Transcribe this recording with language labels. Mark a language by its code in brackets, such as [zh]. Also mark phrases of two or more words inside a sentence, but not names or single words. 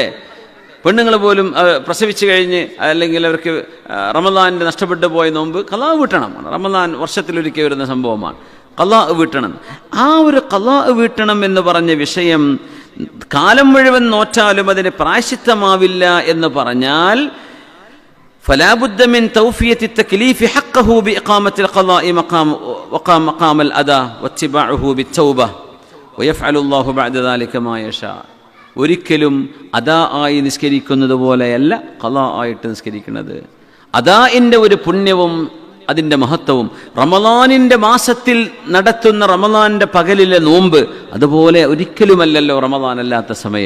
[ml] പെണ്ണുങ്ങൾ പോലും പ്രസവിച്ചു കഴിഞ്ഞ് അല്ലെങ്കിൽ അവർക്ക് റമളാനിൻ്റെ നഷ്ടപ്പെട്ടു പോയ നോമ്പ് ഖളാ വീട്ടണം. റമളാൻ വർഷത്തിലൊരിക്കൽ വരുന്ന സംഭവമാണ്. ഖളാ വീട്ടണം. ആ ഒരു ഖളാ വീട്ടണം എന്ന് പറഞ്ഞ വിഷയം കാലം മുഴുവൻ നോറ്റാലും അതിന് പ്രായശ്ചിത്തമാവില്ല എന്ന് പറഞ്ഞാൽ [ar] فلا بد من توفية التكليف حقه بإقامة القضاء مقام الأداء واتباعه بالتوبة ويفعل الله بعد ذلك ما يشاء. [ml] ഒരിക്കലും അദാ ആയി നിസ്കരിക്കുന്നത് പോലെയല്ല ഖളാ ആയിട്ട് നിസ്കരിക്കുന്നത്. അദാഇൻ്റെ ഒരു പുണ്യവും അതിൻ്റെ മഹത്വവും, റമളാനിൻ്റെ മാസത്തിൽ നടത്തുന്ന റമളാനിൻ്റെ പകലിലെ നോമ്പ് അതുപോലെ ഒരിക്കലുമല്ലല്ലോ റമളാൻ അല്ലാത്ത സമയം.